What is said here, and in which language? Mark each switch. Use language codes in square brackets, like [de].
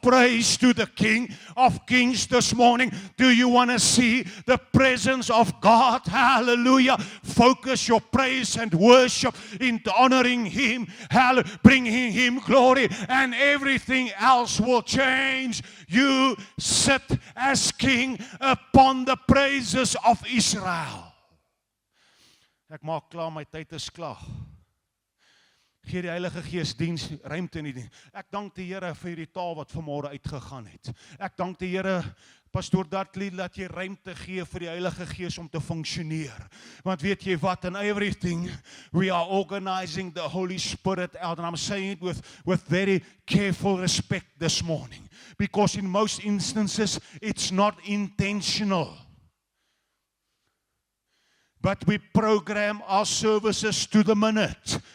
[en] praise to the King of Kings this morning? Do you want to see the presence of God? Hallelujah. Focus your praise and worship into honoring Him, bringing Him glory, and everything else will change. You sit as King upon the praises of Israel. [af] Ek maak klaar, my tyd is klaar. Gee die Heilige Gees diens, ruimte in die diens. Ek dank die Here vir die taal wat vanmôre uitgegaan het. Ek dank die Here, Pastoor Dudley, dat jy ruimte gee vir die Heilige Gees om te funksioneer. Want weet jy wat, [en] in everything, we are organizing the Holy Spirit out. And I'm saying it with very careful respect this morning. Because in most instances, it's not intentional. But we program our services to the minute.